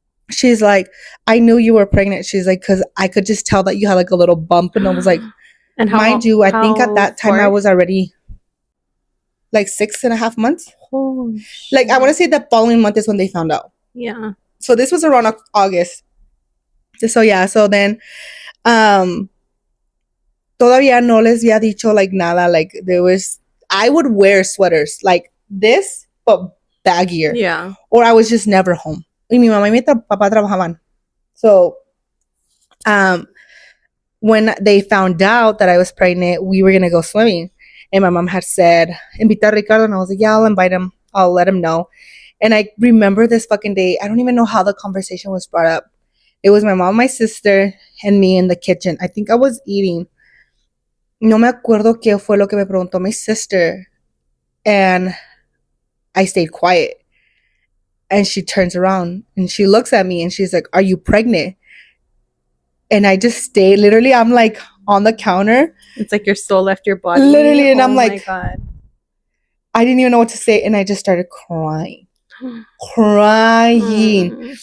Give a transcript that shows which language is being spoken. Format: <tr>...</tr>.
<en>she's like, I knew you were pregnant. She's like, because I could just tell that you had like a little bump. And I was like, And mind you, I think at that time I far? was already like 6.5 months. Oh, Like, I want to say the following month is when they found out. yeah. So this was around August. So yeah, so then,</en> <es>todavía no les había dicho</es> <en>like</en> <es>nada.</es> <en>Like there was, I would wear sweaters like this, but baggier. Yeah. Or I was just never home.</en> <es>Y mi mamá y mi papá trabajaban.</es> <en>So, when they found out that I was pregnant, we were gonna go swimming, and my mom had said,</en> <es>"Invita a Ricardo,"</es> <en>and I was like, "Yeah, I'll invite him. I'll let him know." And I remember this fucking day. I don't even know how the conversation was brought up. It was my mom, my sister, and me in the kitchen. I think I was eating.</en> <es>No me acuerdo qué fue lo que me preguntó</es> <en>my sister, and I stayed quiet. And she turns around and she looks at me and she's like, "Are you pregnant?" And I just stayed. Literally, I'm like on the counter. It's like your soul left your body. Literally, and I'm my like, God. I didn't even know what to say, and I just started crying. Crying.</en>